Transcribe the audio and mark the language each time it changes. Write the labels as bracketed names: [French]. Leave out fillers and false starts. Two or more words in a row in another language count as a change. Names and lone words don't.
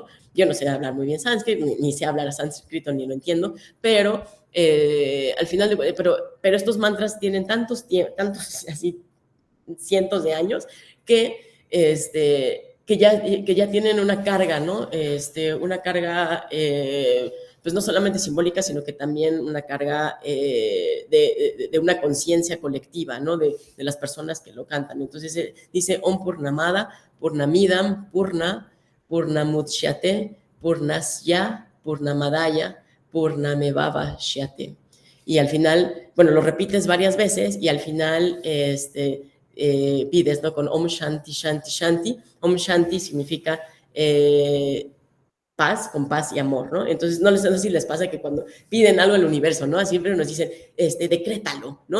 [Spanish] Yo no sé hablar muy bien sánscrito, ni sé hablar sánscrito, ni lo entiendo, pero al final, pero estos mantras tienen tantos así, cientos de años que ya tienen una carga, ¿no? Una carga pues no solamente simbólica, sino que también una carga de una conciencia colectiva, ¿no? De las personas que lo cantan. Entonces dice [Sanskrit] ॐ पूर्णमदः पूर्णमिदं पूर्ण पूर्णमुदच्यते पूर्णस्य पूर्णमादाय पूर्णमेवाव शिष्यते. [Spanish] Y al final, bueno, lo repites varias veces y al final pides, ¿no? [Sanskrit] Con ॐ शान्ति शान्ति शान्ति. ॐ शान्ति [Spanish] significa paz, con paz y amor, ¿no? Entonces, no sé si les pasa que cuando piden algo al universo, ¿no? Siempre nos dicen, decrétalo, ¿no?